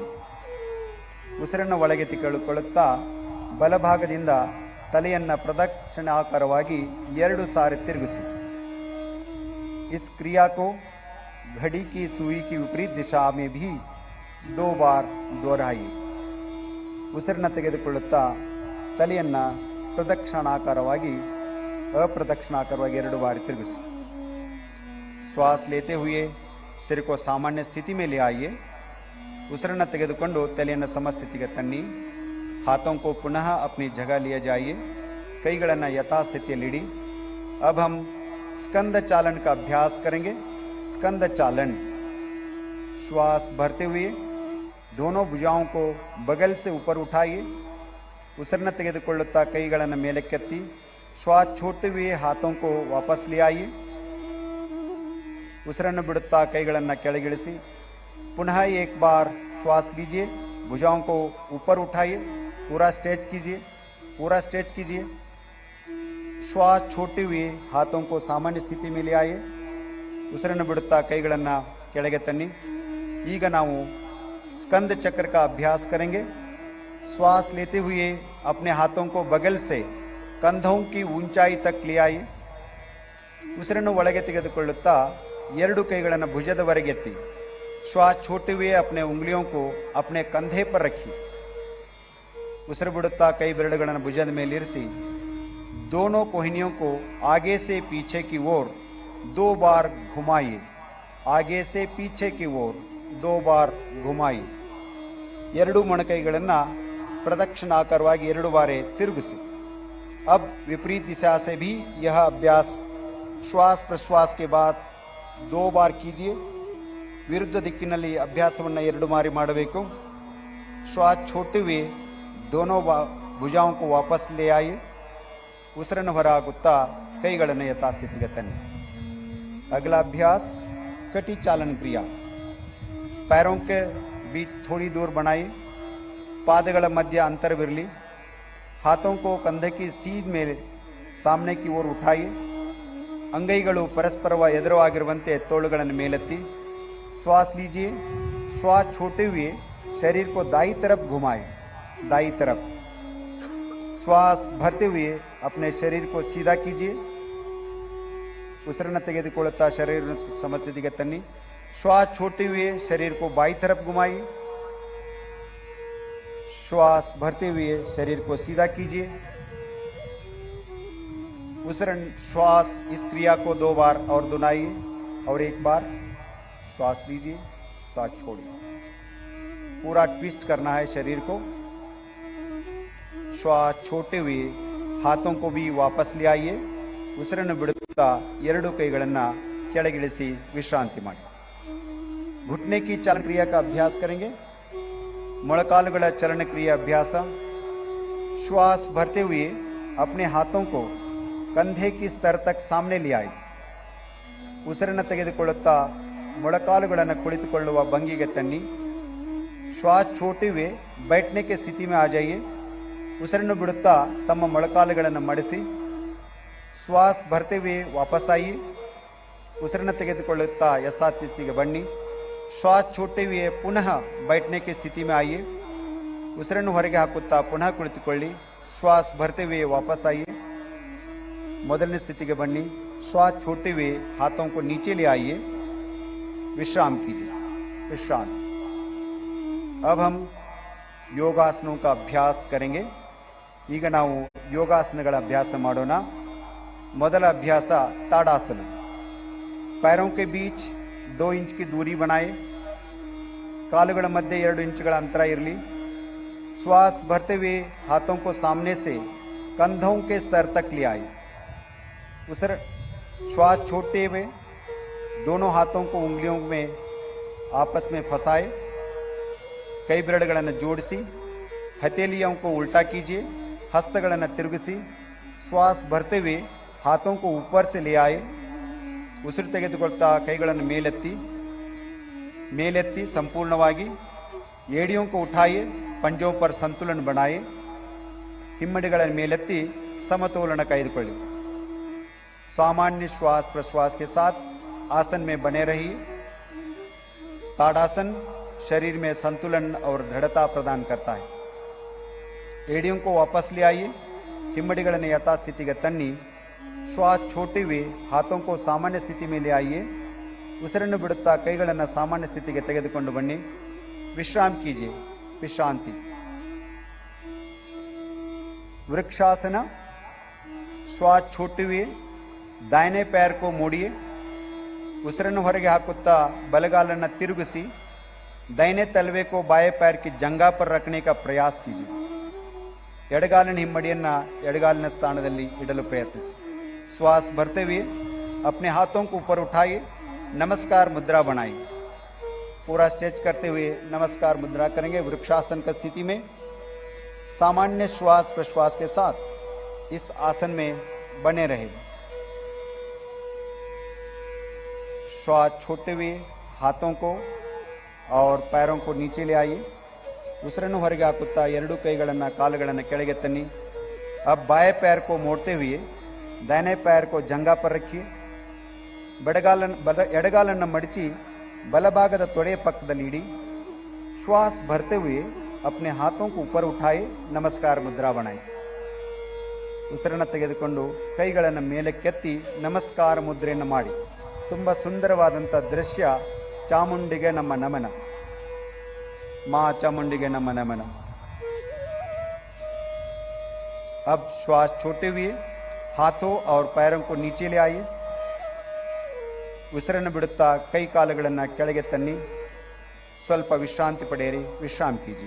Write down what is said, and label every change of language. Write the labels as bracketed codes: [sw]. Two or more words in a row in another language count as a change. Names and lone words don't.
[kn] ಉಸಿರನ್ನು ಒಳಗೆ ತೆಗೆದುಕೊಳ್ಳುತ್ತಾ ಬಲಭಾಗದಿಂದ ತಲೆಯನ್ನ ಪ್ರದಕ್ಷಿಣಾಕಾರವಾಗಿ 2 ಸಾರಿ ತಿರುಗಿಸಿ. [hi] इस क्रिया को घड़ी की सुई की विपरीत दिशा में भी 2 बार दोहराइए. [kn] ಉಸಿರನ್ನು ತೆಗೆದುಕೊಳ್ಳುತ್ತಾ ತಲೆಯನ್ನ ಪ್ರದಕ್ಷಿಣಾಕಾರವಾಗಿ ಅಪ್ರದಕ್ಷಿಣಾಕಾರವಾಗಿ 2 ಬಾರಿ ತಿರುಗಿಸಿ. [hi] श्वास लेते हुए सिर को सामान्य स्थिति में ले आइए. [kn] ಉಸಿರನ್ನು ತೆಗೆದುಕೊಂಡು ತಲೆಯನ್ನು ಸಮಸ್ಥಿತಿಗೆ ತನ್ನಿ. [hi] हाथों को पुनः अपनी जगह लिए जाइए. [kn] ಕೈಗಳನ್ನು ಯಥಾಸ್ಥಿತಿಯಲ್ಲಿಡಿ. [hi] अब हम स्कंद चालन का अभ्यास करेंगे. स्कंद चालन. श्वास भरते हुए दोनों भुजाओं को बगल से ऊपर उठाइए. [kn] ಉಸಿರನ್ನು ತೆಗೆದುಕೊಳ್ಳುತ್ತಾ ಕೈಗಳನ್ನು ಮೇಲಕ್ಕೆತ್ತಿ. [hi] श्वास छोड़ते हुए हाथों को वापस ले आइए. [kn] ಉಸಿರನ್ನು ಬಿಡುತ್ತಾ ಕೈಗಳನ್ನು ಕೆಳಗಿಳಿಸಿ. [hi] पुनः एक बार श्वास लीजिए. भुजाओं को ऊपर उठाइए. पूरा स्ट्रेच कीजिए. पूरा स्ट्रेच कीजिए. श्वास छोड़ते हुए हाथों को सामान्य स्थिति में ले आइए. [kn] ಉಸಿರನ್ನು ಬಿಡುತ್ತಾ ಕೈಗಳನ್ನು ಕೆಳಗೆ ತನ್ನಿ. ಈಗ ನಾವು [hi] स्कंद चक्र का अभ्यास करेंगे. श्वास लेते हुए अपने हाथों को बगल से कंधों की ऊंचाई तक ले आइए. [kn] ಉಸಿರನ್ನು ಒಳಗೆ ತೆಗೆದುಕೊಳ್ಳುತ್ತಾ 2 ಕೈಗಳನ್ನು ಭುಜದವರೆಗೆತ್ತಿ. [hi] श्वास छोड़ते हुए अपने उंगलियों को अपने कंधे पर रखिए. [kn] ಉಸಿರು ಬಿಡುತ್ತಾ ಕೈ ಬೆರಳುಗಳನ್ನು ಭುಜದ ಮೇಲಿರಿಸಿ. [hi] दोनों कोहनियों को आगे से पीछे की ओर 2 बार घुमाइए. आगे से पीछे की ओर 2 बार घुमाइए. [kn] 2 ಮೊಣಕೈಗಳನ್ನು ಪ್ರದಕ್ಷಿಣಾಕಾರವಾಗಿ 2 ಬಾರಿ ತಿರುಗಿಸಿ. [hi] अब विपरीत दिशा से भी यह अभ्यास श्वास प्रश्वास के बाद 2 बार कीजिए. [kn] ವಿರುದ್ಧ ದಿಕ್ಕಿನಲ್ಲಿ ಅಭ್ಯಾಸವನ್ನು 2 ಬಾರಿ ಮಾಡಬೇಕು. [hi] श्वास छोड़ते हुए दोनों भुजाओं को वापस ले आइए. [kn] ಉಸಿರನ್ನು ಹೊರಹಾಕುತ್ತಾ ಕೈಗಳನ್ನು ಯಥಾಸ್ಥಿತಿಗೆ ತನ್ನಿ. [hi] अगला अभ्यास कटी चालन क्रिया. पैरों के बीच थोड़ी दूर बनाइए. [kn] ಪಾದಗಳ ಮಧ್ಯ ಅಂತರವಿರಲಿ. [hi] हाथों को कंधे की सीध ಮೇಲೆ सामने की ओर उठाइए. [kn] ಅಂಗೈಗಳು ಪರಸ್ಪರ ಎದುರಾಗಿರುವಂತೆ ತೋಳುಗಳನ್ನು ಮೇಲೆತ್ತಿ. [hi] श्वास लीजिए. श्वास छोड़ते हुए शरीर को दाई तरफ घुमाएं. दाई तरफ. श्वास भरते हुए अपने शरीर को सीधा कीजिए. [kn] ಉಸಿರನ್ನು ತೆಗೆದುಕೊಳ್ಳುತ್ತಾ ಶರೀರ ಸಮಸ್ಥಿತಿಗೆ ತನ್ನಿ. [hi] श्वास छोड़ते हुए शरीर को बाई तरफ घुमाइए. श्वास भरते हुए शरीर को सीधा कीजिए. उसी श्वास इस क्रिया को 2 बार और दोहराइए और 1 बार श्वास लीजिए, श्वास छोड़िए। पूरा ट्विस्ट करना है शरीर को। श्वास छोड़ते हुए हाथों को भी वापस ले आइए। [kn] ಉಸಿರನ್ನು ಬಿಡುತ್ತಾ 2 ಕೈಗಳನ್ನು ಕೆಳಗಿಳಿಸಿ ವಿಶ್ರಾಂತಿ ಮಾಡಿ। [hi] घुटने की चलन क्रिया का अभ्यास करेंगे। ಮೊಳಕಾಲುಗಳ चलन क्रिया अभ्यास। श्वास भरते हुए अपने हाथों को कंधे की स्तर तक सामने ले आए। [kn] ಉಸಿರನ್ನು ತೆಗೆದುಕೊಳ್ಳುತ್ತಾ ಮೊಳಕಾಲುಗಳನ್ನು ಕುಳಿತುಕೊಳ್ಳುವ ಭಂಗಿಗೆ ತನ್ನಿ। [hi] श्वास छोड़ते हुए बैठने की स्थिति में आ जाइए। [kn] ಉಸಿರನ್ನು ಬಿಡುತ್ತಾ ತಮ್ಮ ಮೊಳಕಾಲುಗಳನ್ನು ಮಡಿಸಿ [hi] श्वास भरते हुए वापस आइए। [kn] ಉಸಿರನ್ನು ತೆಗೆದುಕೊಳ್ಳುತ್ತಾ ಯಥಾಸ್ಥಿತಿಗೆ ಬನ್ನಿ। [hi] श्वास छोड़ते हुए पुनः बैठने की स्थिति में आइए। [kn] ಉಸಿರನ್ನು ಹೊರಗೆ ಹಾಕುತ್ತಾ ಪುನಃ ಕುಳಿತುಕೊಳ್ಳಿ। [hi] श्वास भरते हुए वापस आइए। [kn] ಮೊದಲನೇ ಸ್ಥಿತಿಗೆ ಬನ್ನಿ। [hi] श्वास छोड़ते हुए हाथों को नीचे ले आइए। विश्राम कीजिए। विश्राम। अब हम योगासनों का अभ्यास करेंगे। [kn] ಈಗ ನಾವು ಯೋಗಾಸನಗಳ ಅಭ್ಯಾಸ ಮಾಡೋಣ। ಮೊದಲ ಅಭ್ಯಾಸ ताड़ासन। [hi] पैरों के बीच 2 इंच की दूरी बनाए। [kn] ಕಾಲುಗಳ ಮಧ್ಯೆ 2 ಇಂಚುಗಳ ಅಂತರ ಇರಲಿ। [hi] श्वास भरते हुए हाथों को सामने से कंधों के स्तर तक ले आए। श्वास छोड़ते हुए दोनों हाथों को उंगलियों में आपस में फंसाए। [kn] ಕೈ ಬೆರಳುಗಳನ್ನು ಜೋಡಿಸಿ [hi] हथेलियों को उल्टा कीजिए। [kn] ಹಸ್ತಗಳನ್ನು ತಿರುಗಿಸಿ [hi] श्वास भरते हुए हाथों को ऊपर से ले आए। [kn] ಉಸಿರು ತೆಗೆದುಕೊಳ್ತಾ ಕೈಗಳನ್ನು ಮೇಲೆತ್ತಿ ಸಂಪೂರ್ಣವಾಗಿ [hi] एड़ियों को उठाइए। पंजों पर संतुलन बनाए। [kn] ಹಿಮ್ಮಡಿಗಳನ್ನು ಮೇಲೆತ್ತಿ ಸಮತೋಲನ ಕಾಯ್ದುಕೊಳ್ಳಿ। [hi] सामान्य श्वास प्रश्वास के साथ आसन में बने रहिए। ताड़ासन शरीर में संतुलन और दृढ़ता प्रदान करता है। एड़ियों को वापस ले आइए। [kn] ಹಿಮ್ಮಡಿಗಳನ್ನು ಯಥಾಸ್ಥಿತಿಗೆ ತನ್ನಿ। [hi] श्वास छोड़ते हुए हाथों को सामान्य स्थिति में ले आइए। [kn] ಉಸಿರನ್ನು ಬಿಡುತ್ತಾ ಕೈಗಳನ್ನು ಸಾಮಾನ್ಯ ಸ್ಥಿತಿಗೆ ತೆಗೆದುಕೊಂಡು ಬನ್ನಿ। [hi] विश्राम कीजिए। विश्रांति। वृक्षासन। श्वास छोड़ते हुए दाहिने पैर को मोड़िए। [kn] ಉಸಿರನ್ನು ಹೊರಗೆ ಹಾಕುತ್ತಾ ಬಲಗಾಲನ್ನು ತಿರುಗಿಸಿ [hi] दाहिने तलवे को बाएं पैर की जंगा पर रखने का प्रयास कीजिए। [kn] ಎಡಗಾಲಿನ ಹಿಮ್ಮಡಿಯನ್ನು ಎಡಗಾಲಿನ ಸ್ಥಾನದಲ್ಲಿ ಇಡಲು ಪ್ರಯತ್ನಿಸಿ। [hi] श्वास भरते हुए अपने हाथों को ऊपर उठाइए। नमस्कार मुद्रा बनाइए। पूरा स्ट्रेच करते हुए नमस्कार मुद्रा करेंगे। वृक्षासन की स्थिति में सामान्य श्वास प्रश्वास के साथ इस आसन में बने रहे। श्वास छोड़ते हुए हाथों को और पैरों को नीचे ले आइए। [kn] ಉಸಿರನ್ನು ಹೊರಗೆ ಹಾಕುತ್ತಾ 2 ಕೈಗಳನ್ನು ಕಾಲುಗಳನ್ನು ಕೆಳಗೆ ತನ್ನಿ। [hi] अब बाएं पैर को मोड़ते हुए दाहिने पैर को जंगा पर रखिए। [kn] ಎಡಗಾಲನ್ನು ಮಡಚಿ ಬಲಭಾಗದ ತೊಡೆಯ ಪಕ್ಕದಲ್ಲಿ ಇಡಿ। [hi] श्वास भरते हुए अपने हाथों को ऊपर उठाए। नमस्कार मुद्रा बनाए। [kn] ಉಸಿರನ್ನು ತೆಗೆದುಕೊಂಡು ಕೈಗಳನ್ನು ಮೇಲಕ್ಕೆತ್ತಿ ನಮಸ್ಕಾರ ಮುದ್ರೆಯನ್ನು ಮಾಡಿ। ತುಂಬ ಸುಂದರವಾದಂಥ ದೃಶ್ಯ। ಚಾಮುಂಡಿಗೆ ನಮ್ಮ ನಮನ। [hi] माँ चामुंडी नमन नमन। अब श्वास छोड़ते हुए हाथों और पैरों को नीचे ले आइए। [kn] ಉಸಿರನ್ನು ಬಿಡುತ್ತಾ ಕೈ ಕಾಲುಗಳನ್ನು ಕೆಳಗೆ ತನ್ನಿ। ಸ್ವಲ್ಪ ವಿಶ್ರಾಂತಿ ಪಡೆಯಿರಿ। [hi] विश्राम कीजिए।